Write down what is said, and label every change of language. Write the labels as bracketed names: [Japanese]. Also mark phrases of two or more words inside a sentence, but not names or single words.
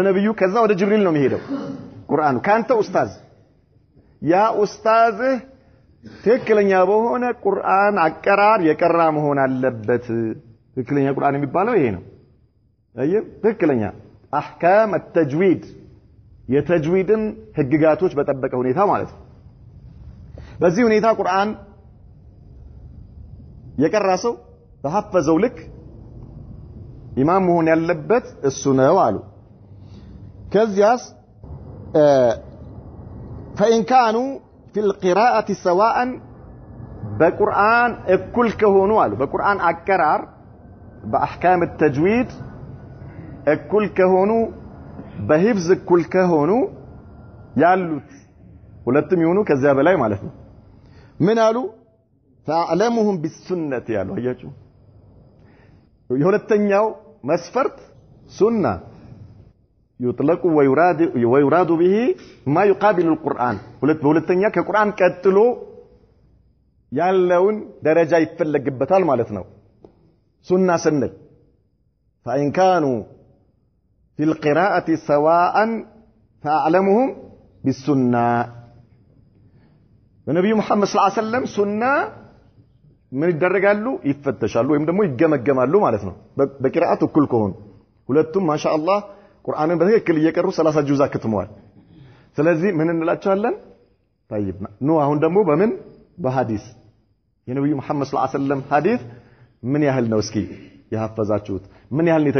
[Amharic] ነብዩ ከዛ ወደ ጅብሪል ነው የሚሄደው ቁርአኑ ካንተ ኡስታዝ ያ ኡስታዝ ትክክለኛ በሆነ ቁርአን አቀራር የቀራ መሆን አለበት ትክክለኛ ቁርአን የሚባለው ይሄ ነው አየህ ትክክለኛ አህካም التجويد የተጅዊድን ህግጋቶች በጠበቀ ሁኔታ ማለት ነው በዚህ ሁኔታ ቁርአን የቀራ ሰው ተሐፈዘው ልክ ኢማም መሆን ያለበት እሱ ነው አሉ ከዚያስ [Arabic] فإن كانوا في القراءة سواء بقرآن [Amharic] እኩል ከሆኑ አሉ በቁርአን አቀራር በአህካም التجويد እኩል ከሆኑ በሂፍዝ እኩል ከሆኑ ያሉት ሁለቱም ይሆኑ ከዚያ በላይ ማለት ነው ምን አሉ [Arabic] فاعلمهم بالسنة [Amharic] ያሉ አያችሁ የሁለተኛው መስፈርት ሱና [Arabic] يطلق ويراد به ما يقابل القرآن [Amharic] በሁለተኛ ከቁርአን ቀጥሎ ያለውን ደረጃ ይፈልግበታል ማለት ነው ሱና ስንል [Arabic] فإن كانوا في القراءة سواء فاعلمهم بالسنة النبي محمد صلى الله عليه وسلم سنة من [Amharic] ይደረጋሉ ይፈተሻሉ ወይም ደግሞ ይገመገማሉ ማለት ነው በቂራአቱ እኩል ከሆኑ ሁለቱም ማሻአላህ ቁርአንን በትክክል እየቀሩ 30 ጁዛ ከተመዋል ስለዚህ ምን እንላቸዋለን طيب ኑ አሁን ደግሞ በምን በሐዲስ የነብዩ መሐመድ [Arabic] صلى الله عليه وسلم [Amharic] ሐዲስ ምን ያህል ነው እስኪ ያፈዛችሁት ምን ያህል ነው